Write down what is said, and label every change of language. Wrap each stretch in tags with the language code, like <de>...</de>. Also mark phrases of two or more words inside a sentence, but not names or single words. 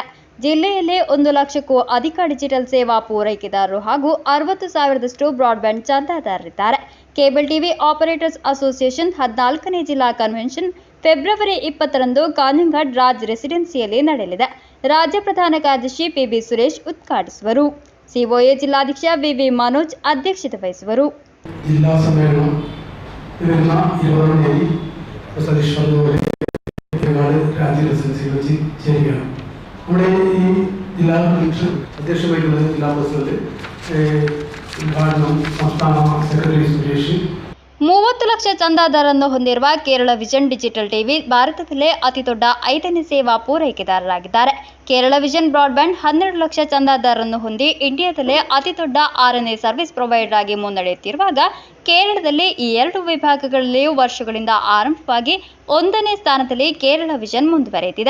<kn>ಜಿಲ್ಲೆಯಲ್ಲಿ 1 ಲಕ್ಷಕ್ಕೂ ಅಧಿಕ ಡಿಜಿಟಲ್ ಸೇವಾ ಪೂರೈಕೆದಾರರು ಹಾಗೂ 60,000ದಷ್ಟು ಬ್ರಾಡ್ಬ್ಯಾಂಡ್ ಚಂದಾದಾರರಿದ್ದಾರೆ. ಕೇಬಲ್ ಟಿವಿ ಆಪರೇಟರ್ಸ್ ಅಸೋಸಿಯೇಷನ್ 14ನೇ ಜಿಲ್ಲಾ ಕನ್ವೆನ್ಷನ್ ಫೆಬ್ರವರಿ 20ರಂದು ಕಾಂಜಂಗಡ್ ರಾಜ್ ರೆಸಿಡೆನ್ಸಿಯಲ್ಲಿ ನಡೆಯಲಿದೆ. ರಾಜ್ಯ ಪ್ರಧಾನ ಕಾರ್ಯದರ್ಶಿ ಪಿಬಿ ಸುರೇಶ್ ಉದ್ಘಾಟಿಸುವರು. ಸಿಒಎ ಜಿಲ್ಲಾಧ್ಯಕ್ಷ ವಿವಿ ಮನೋಜ್ ಅಧ್ಯಕ್ಷತೆ ವಹಿಸುವರು.</kn> <ml>ജില്ലാ സമ്മേളനം വരുന്ന 20ാം തീയതി രാജ്യ റെസിഡൻസിയിൽ വെച്ച് ചേരുകയാണ്. നമ്മുടെ ഈ ജില്ലാ കൺവെൻഷൻ അധ്യക്ഷമായിട്ടുള്ളത് ജില്ലാ പ്രസിഡന്റ് ഉദ്ഘാടനം സംസ്ഥാന സെക്രട്ടറി സുരേഷ്.</ml> <kn>30 ಲಕ್ಷ ಚಂದಾದಾರರನ್ನು ಹೊಂದಿರುವ ಕೇರಳ ವಿಷನ್ ಡಿಜಿಟಲ್ ಟಿವಿ ಭಾರತದಲ್ಲೇ ಅತಿದೊಡ್ಡ 5ನೇ ಸೇವಾ ಪೂರೈಕೆದಾರರಾಗಿದ್ದಾರೆ. ಕೇರಳ ವಿಷನ್ ಬ್ರಾಡ್ಬ್ಯಾಂಡ್ 12 ಲಕ್ಷ ಚಂದಾದಾರರನ್ನು ಹೊಂದಿ ಇಂಡಿಯಾದಲ್ಲೇ ಅತಿದೊಡ್ಡ 6ನೇ</kn> <en>service provider</en> <kn>ಆಗಿ ಮುನ್ನಡೆಯುತ್ತಿರುವಾಗ, ಕೇರಳದಲ್ಲಿ ಈ 2 ವಿಭಾಗಗಳಲ್ಲಿಯೂ ವರ್ಷಗಳಿಂದ ಆರಂಭವಾಗಿ 1ನೇ ಸ್ಥಾನದಲ್ಲಿ ಕೇರಳ ವಿಷನ್ ಮುಂದುವರೆಯುತ್ತಿದೆ.</kn>